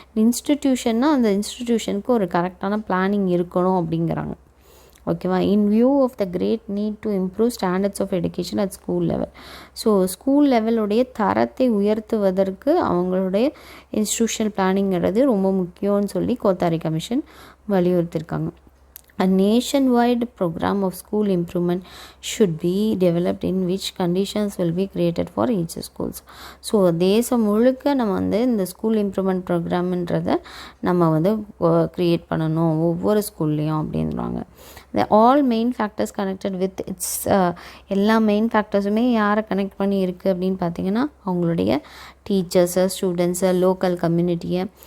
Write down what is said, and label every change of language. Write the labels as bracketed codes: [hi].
[ta] இன்ஸ்டிடியூஷன்னா அந்த இன்ஸ்டிடியூஷனுக்கு ஒரு கரெக்டான பிளானிங் இருக்கணும் அப்படிங்கிறாங்க. ஓகேவா? [en] In view of the great need to improve standards of education at school level. [ta] So school லெவலுடைய தரத்தை உயர்த்துவதற்கு அவங்களுடைய இன்ஸ்டிடியூஷனல் பிளானிங்கிறது ரொம்ப முக்கியம்னு சொல்லி Kothari commission வலியுறுத்தியிருக்காங்க. [en] A nationwide program of school improvement should be developed in which conditions will be created for each schools. [ta] So தேசம் முழுக்க நம்ம வந்து இந்த ஸ்கூல் இம்ப்ரூவ்மெண்ட் ப்ரோக்ராம்ன்றதை நம்ம வந்து க்ரியேட் பண்ணணும் ஒவ்வொரு ஸ்கூல்லையும் அப்படின்றாங்க. [en] the all main factors connected with its [ta] எல்லா மெயின் ஃபேக்டர்ஸுமே யாரை கனெக்ட் பண்ணி இருக்குது அப்படின்னு பார்த்தீங்கன்னா அவங்களுடைய டீச்சர்ஸை, ஸ்டூடெண்ட்ஸை, லோக்கல் கம்யூனிட்டியை.